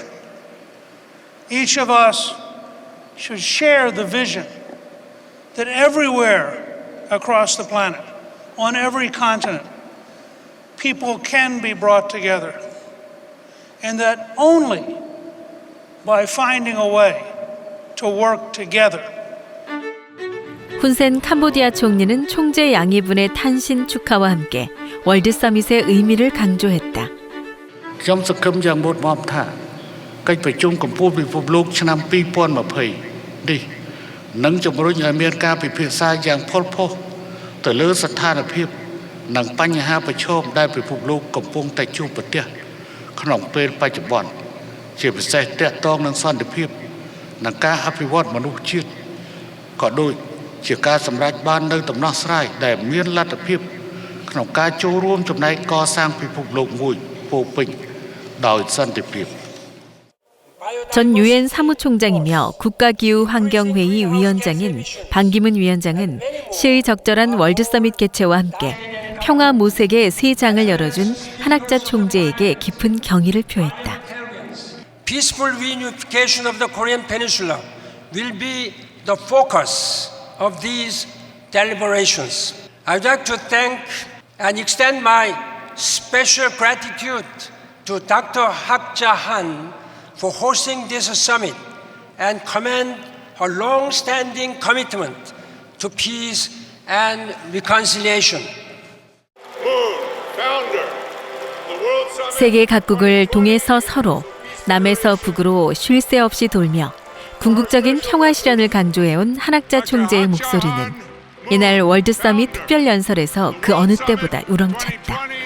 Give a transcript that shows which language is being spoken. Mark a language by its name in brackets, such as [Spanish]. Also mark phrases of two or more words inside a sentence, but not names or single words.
[English] Each of us should share the vision that everywhere across the planet, on every continent, people can be brought together. And that only by finding a way to work together. [Korean] 훈센 캄보디아 총리는 총재 양위분의 탄신 축하와 함께 월드 서밋의 의미를 강조했다. [Khmer] ខ្ញុំសង្ឃឹមយ៉ាងមុតមមថាកិច្ចប្រជុំកម្ពុជាពិភពលោកឆ្នាំ2020នេះនឹងជំរុញឲ្យមានការពិភាក្សា យ៉ាងផុសផុសទៅលើស្ថានភាពនិងបញ្ហាប្រឈមដែលពិភពលោកកំពុងតែជួបប្រទះក្នុងពេលបច្ចុប្បន្នជាពិសេសទាក់ទងនឹងសន្តិភាពនិងការអភិវឌ្ឍមនុស្សជាតិក៏ដូចជាការសម្រេចបាននូវដំណោះស្រាយដែលមានលទ្ធភាពក្នុងការចូលរួមចំណែកកសាងពិភពលោកមួយពោពេញដោយសន្តិភាព [Korean] 전 유엔 사무총장이며 국가기후환경회의 위원장인 반기문 위원장은 시의 적절한 월드 서밋 개최와 함께 평화 모색의 새 장을 열어준 한학자 총재에게 깊은 경의를 표했다. [English] Peaceful reunification of the Korean Peninsula will be the focus of these deliberations. I'd like to thank and extend my special gratitude to Dr. Hak Ja-han for hosting this summit and commend her long-standing commitment to peace and reconciliation. [Korean] 세계 각국을 동에서 서로, 남에서 북으로 쉴 새 없이 돌며 궁극적인 평화 실현을 강조해온 한학자 총재의 목소리는 이날 월드 서밋 특별 연설에서 그 어느 때보다 우렁찼다.